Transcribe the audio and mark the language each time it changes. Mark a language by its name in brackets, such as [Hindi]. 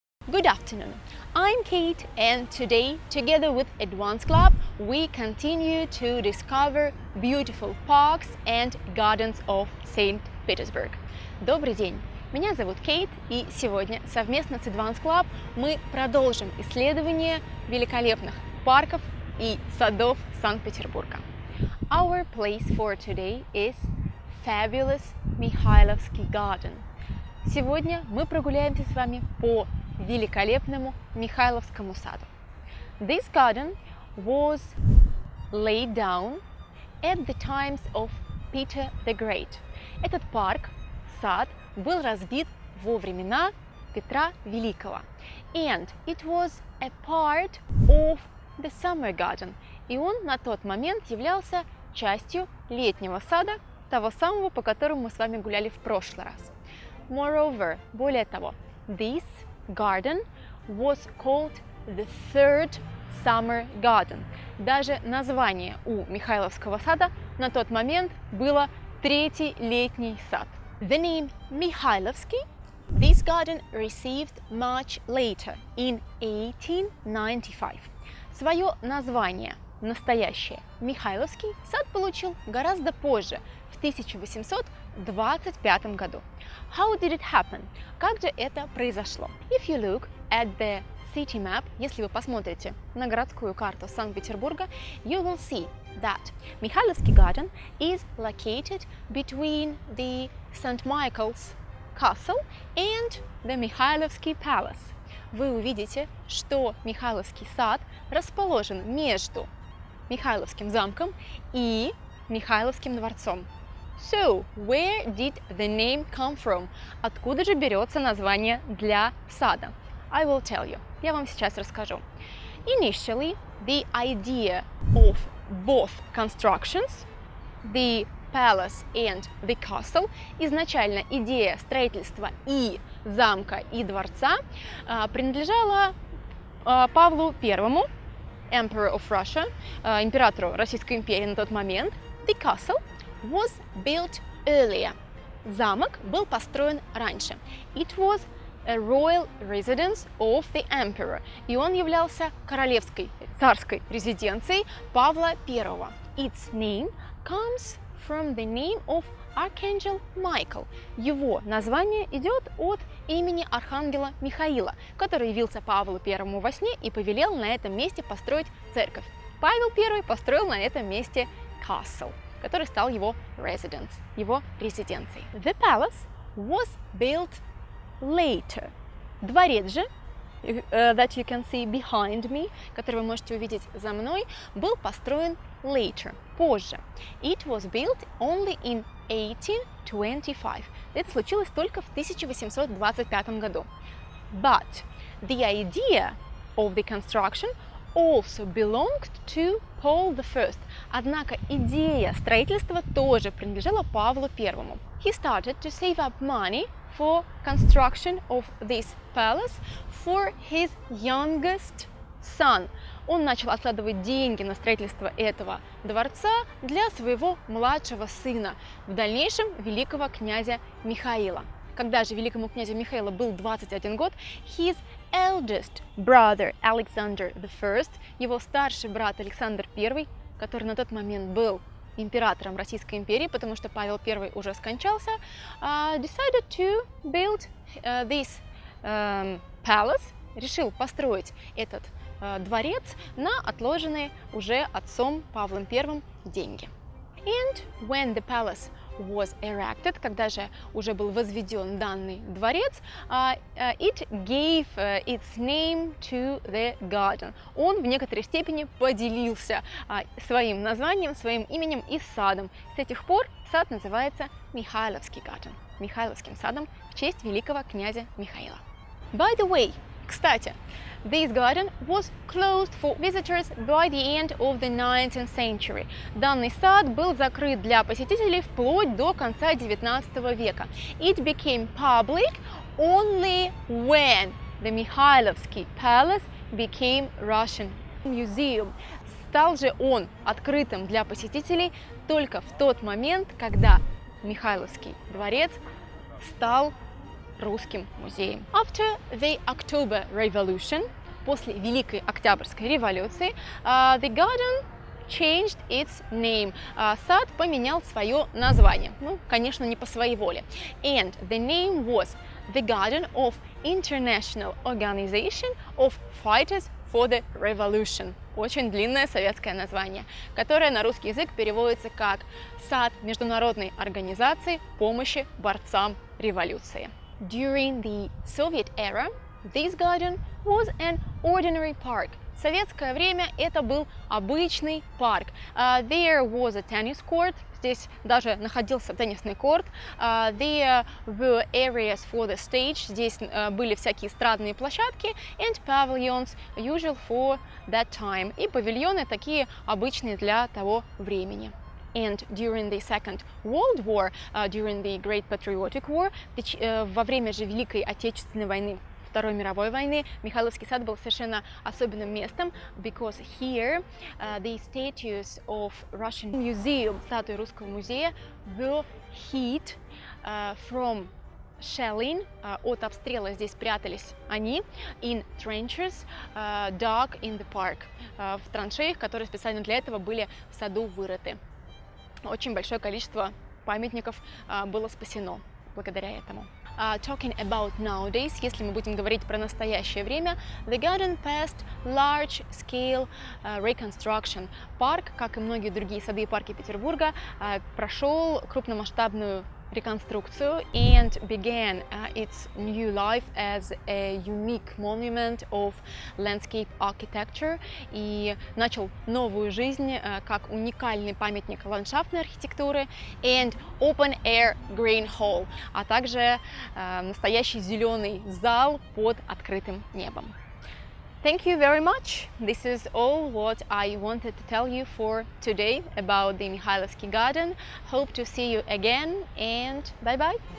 [English] Good afternoon, I'm Kate, and today, together with Advanced Club, we continue to discover beautiful parks and gardens of St. [Russian] Petersburg. Добрый день! Меня зовут Кейт, и сегодня совместно с Advanced Club мы продолжим исследование великолепных парков и садов Санкт-Петербурга. [English] Our place for today is fabulous Mikhailovsky Garden. [Russian] Сегодня мы прогуляемся с вами по великолепному Михайловскому саду. [English] This garden was laid down at the times of Peter the Great. [Russian] Этот парк, сад, был разбит во времена Петра Великого. [English] And it was a part of the summer garden. [Russian] И он на тот момент являлся частью летнего сада, того самого, по которому мы с вами гуляли в прошлый раз. [English] Moreover, [Russian] более того, [English] this garden was called the third summer garden. [Russian] Даже название у Михайловского сада на тот момент было третий летний сад. [English] The name Mikhailovsky, this garden received much later, in 1895. [Russian] Свое название настоящее Михайловский сад получил гораздо позже, в 1825 году. [English] How did it happen? [Russian] Как же это произошло? [English] If you look at the city map, [Russian] если вы посмотрите на городскую карту Санкт-Петербурга, [English] you will see that Mikhailovsky Garden is located between the St. Michael's Castle and the Mikhailovsky Palace. [Russian] Вы увидите, что Михайловский сад расположен между Михайловским замком и Михайловским дворцом. [English] So, where did the name come from? [Russian] Откуда же берется название для сада? [English] I will tell you. [Russian] Я вам сейчас расскажу. [English] Initially, the idea of both constructions, the palace and the castle, [Russian] изначально идея строительства и замка, и дворца принадлежала Павлу I, [English] Emperor of Russia, [Russian] императору Российской империи на тот момент. [English] The castle was built earlier. [Russian] Замок был построен раньше. [English] It was a royal residence of the emperor. [Russian] И он являлся королевской, царской резиденцией Павла I. [English] Its name comes from the name of Archangel Michael. [Russian] Его название идет от имени архангела Михаила, который явился Павлу I во сне и повелел на этом месте построить церковь. Павел I построил на этом месте castle, который стал его residence, его резиденцией. [English] The palace was built later. [Russian] Дворец же, [English] that you can see behind me, [Russian] который вы можете увидеть за мной, был построен later, позже. [English] It was built only in 1825. [Russian] Это случилось только в 1825 году. [English] But the idea of the construction also belonged to Paul I. [Russian] Однако идея строительства тоже принадлежала Павлу I. [English] He started to save up money for construction of this palace for his youngest son. [Russian] Он начал откладывать деньги на строительство этого дворца для своего младшего сына, в дальнейшем великого князя Михаила. Когда же великому князю Михаилу был 21 год, [English] his eldest brother Alexander I, [Russian] его старший брат Александр I, который на тот момент был императором Российской империи, потому что Павел I уже скончался, [English] decided to build this palace, [Russian] решил построить этот дворец на отложенные уже отцом Павлом I деньги. [English] And when the palace was erected, [Russian] когда же уже был возведен данный дворец, [English] it gave its name to the garden. [Russian] Он в некоторой степени поделился своим названием, своим именем и садом. С этих пор сад называется Mikhailovsky Garden, Михайловским садом в честь великого князя Михаила. [English] By the way, [Russian] кстати, [English] this garden was closed for visitors by the end of the 19th century. [Russian] Данный сад был закрыт для посетителей вплоть до конца XIX века. [English] It became public only when the Mikhailovsky Palace became Russian museum. [Russian] Стал же он открытым для посетителей только в тот момент, когда Михайловский дворец стал русским музеем. [English] After the October Revolution, [Russian] после Великой Октябрьской революции, [English] the garden changed its name. [Russian] Сад поменял свое название. Ну, конечно, не по своей воле. [English] And the name was the Garden of International Organization of Fighters for the Revolution. [Russian] Очень длинное советское название, которое на русский язык переводится как «Сад Международной организации помощи борцам революции». [English] During the Soviet era, this garden was an ordinary park. [Russian] В советское время это был обычный парк. [English] There was a tennis court. [Russian] Здесь даже находился теннисный корт. [English] There were areas for the stage. [Russian] Здесь были всякие эстрадные площадки. [English] And pavilions, usual for that time. [Russian] И павильоны такие обычные для того времени. [English] And during the Second World War, during the Great Patriotic War, [Russian] во время же Великой Отечественной войны, Второй мировой войны, Михайловский сад был совершенно особенным местом, [English] because here the statues of Russian Museum, [Russian] статуи Русского музея, [English] were hid from shelling, [Russian] от обстрела здесь прятались они, [English] in trenches dug in the park, [Russian] в траншеях, которые специально для этого были в саду вырыты. Очень большое количество памятников было спасено благодаря этому. [English] Talking about nowadays, [Russian] если мы будем говорить про настоящее время, [English] the garden passed large-scale reconstruction. [Russian] Парк, как и многие другие сады и парки Петербурга, прошел крупномасштабную реконструкцию [English] and began its new life as a unique monument of landscape architecture, [Russian] и начал новую жизнь как уникальный памятник ландшафтной архитектуры [English] and open air green hall, [Russian] а также настоящий зеленый зал под открытым небом. [English] Thank you very much. This is all what I wanted to tell you for today about the Mikhailovsky Garden. Hope to see you again and bye-bye.